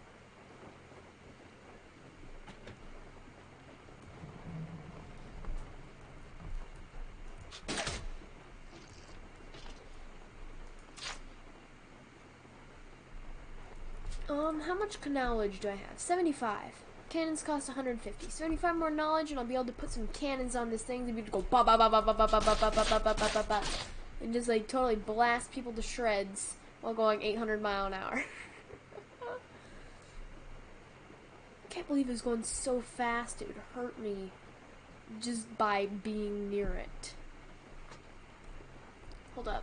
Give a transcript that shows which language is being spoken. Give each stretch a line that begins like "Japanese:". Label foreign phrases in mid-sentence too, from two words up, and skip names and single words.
English: How much knowledge do I have? 75. Cannons cost 150. 75 more knowledge and I'll be able to put some cannons on this thing to be able to go ba ba ba ba ba ba ba ba ba ba ba ba ba ba and just like totally blast people to shreds while going 800 mile an hour. I can't believe it was going so fast it would hurt me just by being near it. Hold up.